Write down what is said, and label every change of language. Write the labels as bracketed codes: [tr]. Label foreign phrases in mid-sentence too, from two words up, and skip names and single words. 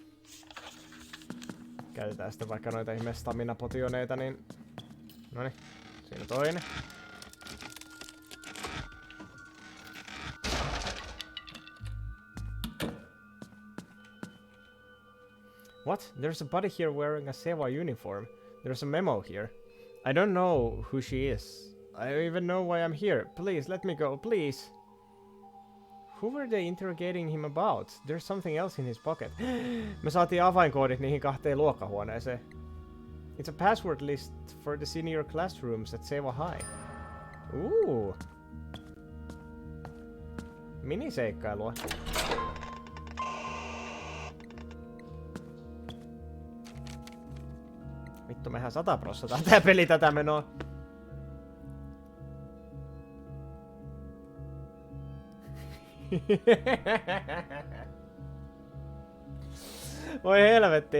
[fi] Käytetään sitten vaikka noita ihme stamina-potioneita, niin... Noniin, siinä toinen. [en] What? There's a body here wearing a Sewa uniform. There's a memo here. I don't know who she is. I don't even know why I'm here. Please, let me go, please. Who were they interrogating him about? There's something else in his pocket. [fi] Me saatiin avainkoodit niihin 2 luokkahuoneeseen. [en] It's a password list for the senior classrooms at Sewa High. [fi] Miniseikkailua. Vittu, mehän 100% tää peli tätä menoa. Voi helvetti.